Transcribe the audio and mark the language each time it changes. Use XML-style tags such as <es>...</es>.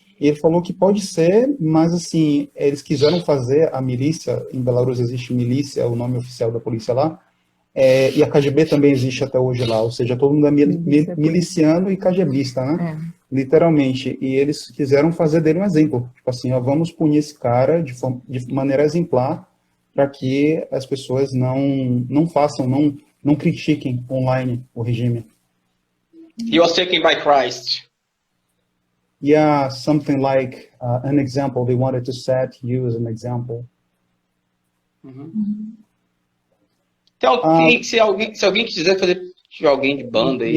<pt>E ele falou que pode ser, mas assim, eles quiseram fazer a milícia, em Belarus existe milícia, o nome oficial da polícia lá, e a KGB também existe até hoje lá, ou seja, todo mundo é miliciano e KGBista, né? Literalmente, e eles quiseram fazer dele um exemplo, tipo assim, vamos punir esse cara de maneira exemplar, para que as pessoas não façam, não critiquem online o regime.</pt> <en>He was taken by Christ. Yeah, something like an example. They wanted to set you as an example.</en> <pt>Se alguém quiser fazer, tiver alguém de banda aí,</pt>